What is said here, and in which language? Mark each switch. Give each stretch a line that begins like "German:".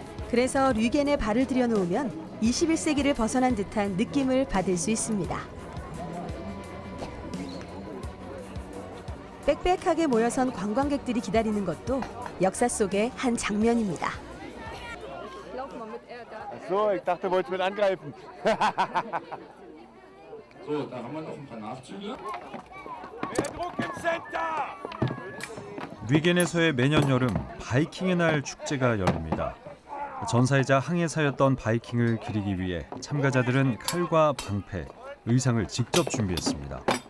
Korean: 그래서 류겐에 발을 들여놓으면 21세기를 벗어난 듯한 느낌을 받을 수 있습니다. 빽빽하게 모여선 관광객들이 기다리는 것도 역사 속의 한 장면입니다.
German: So, ich dachte, du wolltest mit angreifen. So, da haben wir noch ein paar Nachzüge. Mehr Druck im Center!
Korean: 류겐에서의 매년 여름 바이킹의 날 축제가 열립니다. 전사이자 항해사였던 바이킹을 기리기 위해 참가자들은 칼과 방패, 의상을 직접 준비했습니다.